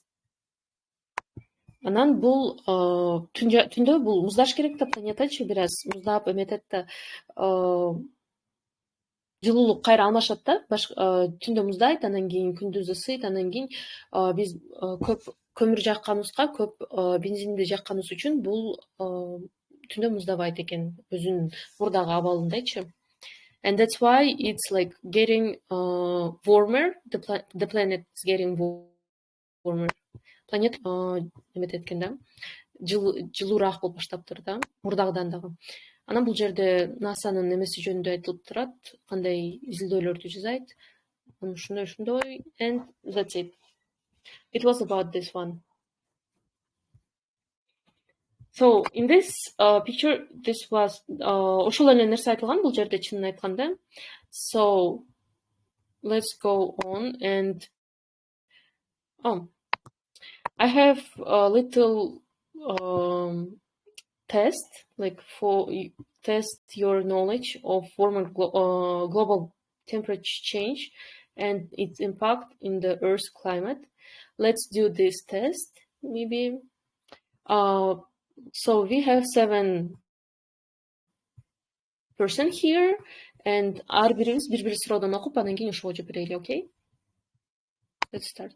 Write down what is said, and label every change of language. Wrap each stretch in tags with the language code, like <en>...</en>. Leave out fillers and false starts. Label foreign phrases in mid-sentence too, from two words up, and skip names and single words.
<ky>Анан бул түндө бул муздаш керек да, планетачы бир аз муздап эметет да, жылуулук кайра алмашат да, түндө муздайт, анан кийин күндүз ысыйт, анан кийин биз көп көмүр жакканыбызга, көп бензинди жакканыбыз үчүн бул түндө муздабайт экен, өзүнүн мурдагы абалындайчы.</ky> <en>And that's why it's like getting warmer, the planet is getting warmer.</en> <ky>Планета эметет экен да, жылуураак болуп баштаптыр да, мурдагыдан дагы. Анан бул жерде НАСАнын немеси жөнүндө айтылып турат, кандай изилдөөлөрдү жасайт. Ошондой,</ky> <en>and that's it. It was about this one. So in this picture, this was</en> <ky>ошол эле нерсе айтылган бул жерде, чынын айтканда.</ky> <en>So let's go on and I have a little test, like for test your knowledge of warmer global temperature change and its impact in the Earth's climate. Let's do this test, maybe. So we have 7 person here, and</en> <ky>ар бирибиз бир суроодан окуп, анан кийин ошого жооп берели,</ky> <en>okay? Let's start.</en>